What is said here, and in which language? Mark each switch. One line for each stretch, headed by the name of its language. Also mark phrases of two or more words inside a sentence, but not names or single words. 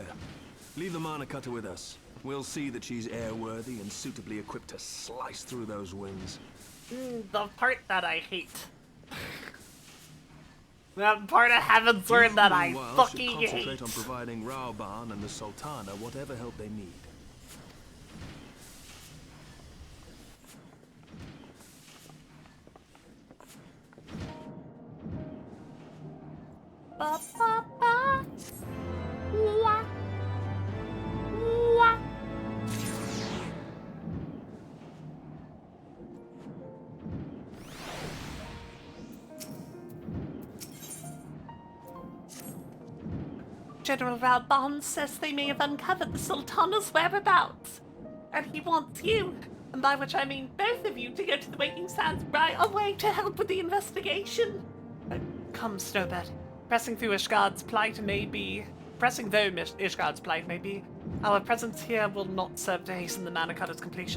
English: Leave the Mana Cutter with us. We'll see that she's airworthy and suitably equipped to slice through those winds. The part that I hate. That part of Heaven's Word that I Meanwhile, fucking should concentrate hate. on providing Raoban and the Sultana whatever help they need. Ba ba ba. Wah. Wah. General Raoban says they may have uncovered the Sultana's whereabouts. And he wants you, and by which I mean both of you, to go to the Waking Sands right away to help with the investigation. Come, Snowbird. Pressing though Ishgard's plight may be, our presence here will not serve to hasten the Mana Cutter's completion.